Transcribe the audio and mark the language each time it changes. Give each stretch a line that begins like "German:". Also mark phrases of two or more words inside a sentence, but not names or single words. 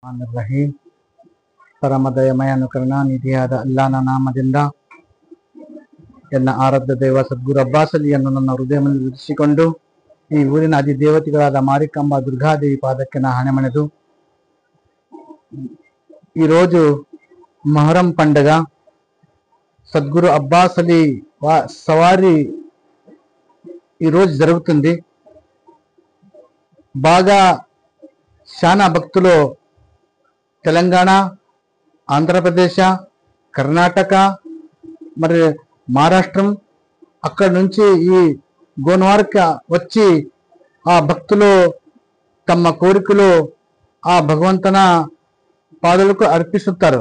Kannada: ರಹೀಂ ಪರಮದಯಮಯ ಅನುಕರಣ ನಿಧಿಯಾದ ಅಲ್ಲಾಹನ ನಾಮದಿಂದ ಎಲ್ಲ ಆರಾಧ್ಯ ದೈವ ಸದ್ಗುರು ಅಬ್ಬಾಸ್ ಅಲಿಯನ್ನು ನನ್ನ ಹೃದಯದಲ್ಲಿ ವಿಧಿಸಿಕೊಂಡು ಈ ಊರಿನ ಅಧಿದೇವತೆಗಳಾದ ಮಾರಿಕಾಂಬ ದುರ್ಗಾದೇವಿ ಪಾದಕ್ಕೆ ನಾ ಹಣೆ ಮಣೆದು
Telugu: ఈరోజు మొహరం పండుగ సద్గురు అబ్బాస్ అలీ సవారీ ఈరోజు జరుగుతుంది. బాగా శానా భక్తులు తెలంగాణ, ఆంధ్రప్రదేశ్, కర్ణాటక, మరి మహారాష్ట్రం అక్కడి నుంచి ఈ గోన్వార్కి వచ్చి ఆ భక్తులు తమ కోరికలు ఆ భగవంతున పాదులకు అర్పిస్తుంటారు.